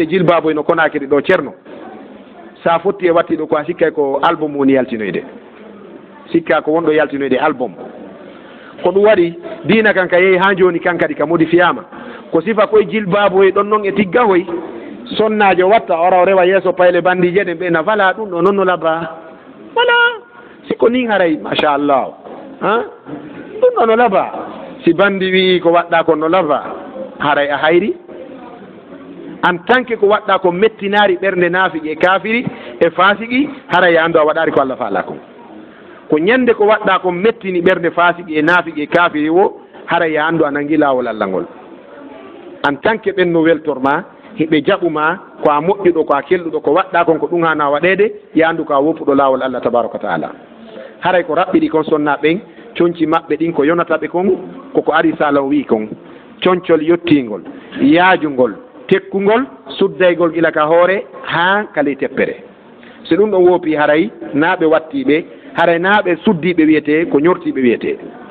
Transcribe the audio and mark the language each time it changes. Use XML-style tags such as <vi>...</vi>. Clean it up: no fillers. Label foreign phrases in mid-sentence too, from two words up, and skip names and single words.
<ff>jilbaboy no konakiri ɗo ceerno sa fotti e watti ɗo ko a sikkay ko album woni yaltinoyde sikka ko wonɗo yaltinoyde album ko ɗum waɗi diina kan ka yehi ha joni kan kadi ka modifiyama ko sifa koye jilbaboy ɗon noon e tiggahoy sonnajo watta ora o rewa yeeso payle bandije ɗen ɓe na wala ɗum ɗo noon no laba wala siko nin haray machallah ha ɗum ɗo no laba si bandi wi ko waɗɗa kon no laba haray a hayri</ff> <fr>en tant que</fr> <ff>ko waɗɗa ko mettinari ɓernde naafiqi e kafiri e fasiki haray andu a waɗari ko Allah faala kon ko ñande ko waɗɗa ko mettini ɓernde fasiki e naafiqi e kafiri o haray ya andu a nangi lawol Allah ngol</ff> <fr>en tant que</fr> <ff>ɓen no weltorma hiɓe jaɓuma ko a moƴƴuɗo ko a kelluɗo ko waɗɗa kon ko ɗum hana waɗede ya andu ko a woppuɗo lawol Allah tabaraka wa taala haray ko raɓɓiɗi kon sonna ɓen coñci maɓɓe ɗin ko yonataɓe kon koko ari sala o wi kon coñcol yettingol yaajugol tekkugol suddaygol gila ka hoore ha kala teppere so ɗum ɗon woopi haray naaɓe wattiɓe haray naaɓe suddiɓe wiyete ko ñortiɓe wiyete</ff>